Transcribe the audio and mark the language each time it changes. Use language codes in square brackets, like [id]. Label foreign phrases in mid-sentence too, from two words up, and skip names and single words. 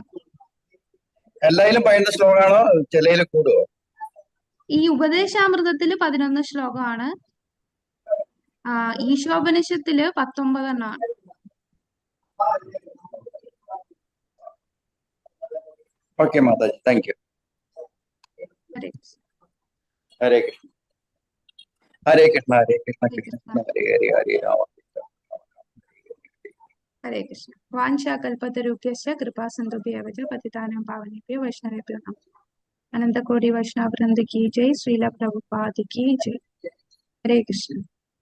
[ml] എല്ലായിലും 11 ശ്ലോകമാണോ? ചിലയിൽ കൂടുവോ? ഈ ഉപദേശാമൃതത്തില് 11 ശ്ലോകമാണ്. ഈശോപനിഷത്തില് 19 ആണ്. ഓക്കെ മാതാജി, [en] thank you. [sa] ഹരേ കൃഷ്ണ. ഹരേ കൃഷ്ണ. ഹരേ കൃഷ്ണ. കൃഷ്ണ ഹരേ ഹരേ, ഹരേ രാമ. ഹരേ കൃഷ്ണ. വാഞ്ചാകൽപതരുഭ്യശ്ച കൃപാസിന്ധുഭ്യഃ ഏവ ച പതിതാനാം പാവനേഭ്യോ വൈഷ്ണവേഭ്യോ നമഃ. [hi] अनंत कोटि वैष्णव वृंद की जय. श्रील प्रभुपाद की जय. हरे कृष्ण.